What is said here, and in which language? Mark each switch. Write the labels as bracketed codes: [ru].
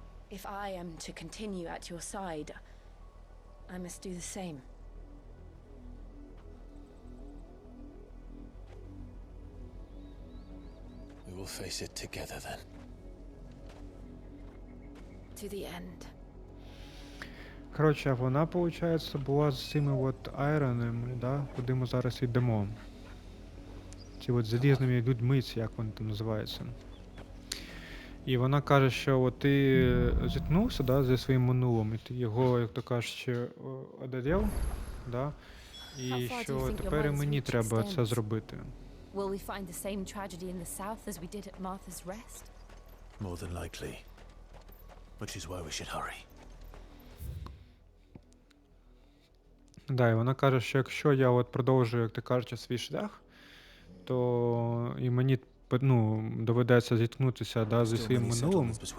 [en] If I am to continue at your side, I must do the same. We will face it together then. To the end. [uk] Коротше, вона, виходить, була з цими от айронами, да? Куди ми зараз йдемо. ці от залізними людьми, ці, як вони там називаються. І вона каже, що от ти зіткнувся, да, зі своїм минулим, і ти його, як то кажуть, одолів, да, і що тепер і мені треба це зробити. [en] Will we find the same tragedy in the south as we did at Martha's Rest? More than likely. Which is why we should hurry. [uk] Да, і вона каже, що якщо я от продовжую, як ти кажеш, свій шлях, то і мені доведеться зіткнутися, да, зі своїм минулим.